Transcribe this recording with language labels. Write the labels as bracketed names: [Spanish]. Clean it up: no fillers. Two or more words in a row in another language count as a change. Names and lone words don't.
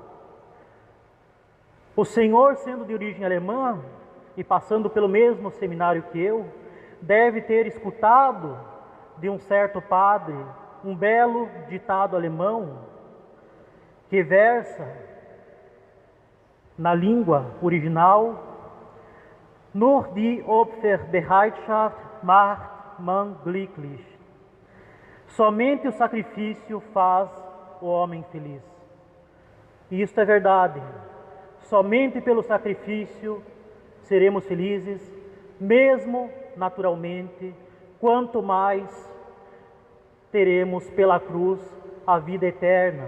[Portuguese] O Senhor, sendo de origem alemã e passando pelo mesmo seminário que eu, deve ter escutado de um certo padre um belo ditado alemão que versa na língua original: [German] Nur die Opferbereitschaft macht man glücklich. [Portuguese] Somente o sacrifício faz o homem feliz. E isto é verdade. Somente pelo sacrifício seremos felizes, mesmo naturalmente, quanto mais teremos pela cruz a vida eterna.